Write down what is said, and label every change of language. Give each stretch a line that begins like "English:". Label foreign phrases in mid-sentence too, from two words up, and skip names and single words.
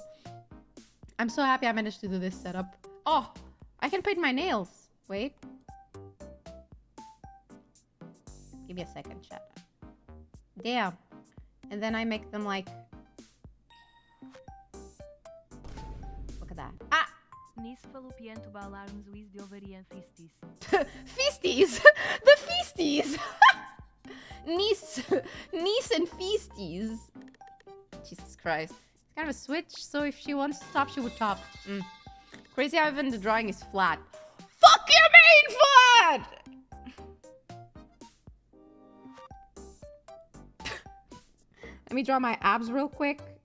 English: I'm so happy I managed to do this setup. Oh, I can paint my nails. Wait. Give me a second, chat. Damn. And then I make them like... Look at that. Ah! Nisso falupiento balarmos Luís de ovarian fistis. Feasties! The feasties! Niece and feasties. Jesus Christ. It's kind of a switch, so if she wants to top, she would top. Crazy how even the drawing is flat. Fuck your main flat! Let me draw my abs real quick.